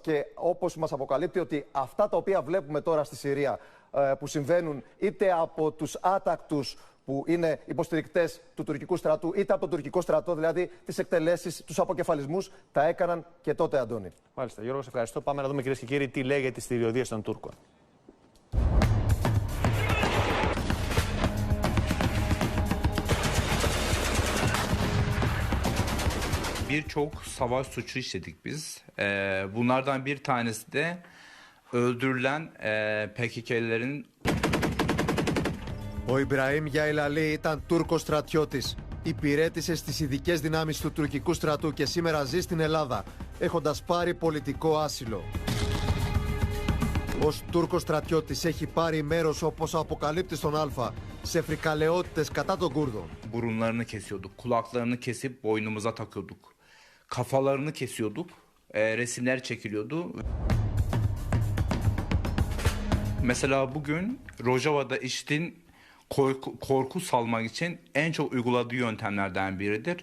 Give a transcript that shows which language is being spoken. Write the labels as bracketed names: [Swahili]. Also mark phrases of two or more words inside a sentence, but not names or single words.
[Greek] Και όπως μας αποκαλύπτει ότι αυτά τα οποία βλέπουμε τώρα στη Συρία που συμβαίνουν είτε από τους άτακτους που είναι υποστηρικτές του τουρκικού στρατού, είτε από τον τουρκικό στρατό, δηλαδή τις εκτελέσεις, τους αποκεφαλισμούς, τα έκαναν και τότε, Αντώνη. Μάλιστα. Γιώργο, σε ευχαριστώ. Πάμε να δούμε, κυρίες και κύριοι, τι λέγεται στη διοδία των Τούρκων. [Turkish] Birçok savaş suçu işledik biz. Bunlardan bir tanesi de öldürülen PKK'lilerin. [Greek] Ο Ιμπραήμ Γιαϊλαλή ήταν Τούρκος στρατιώτης. Υπηρέτησε στις ειδικές δυνάμεις του τουρκικού στρατού και σήμερα ζει στην Ελλάδα, έχοντας πάρει πολιτικό άσυλο. Ως Τούρκος στρατιώτης έχει πάρει μέρος, όπως αποκαλύπτει στον Α, σε φρικαλαιότητες κατά των Κούρδων. [Turkish] Burunlarını kesiyorduk, kulaklarını kesip boynumuza takıyorduk. Kafalarını kesiyorduk, resimler çekiliyordu. Mesela bugün Rojava'da IŞİD'in korku salmak için en çok uyguladığı yöntemlerden biridir.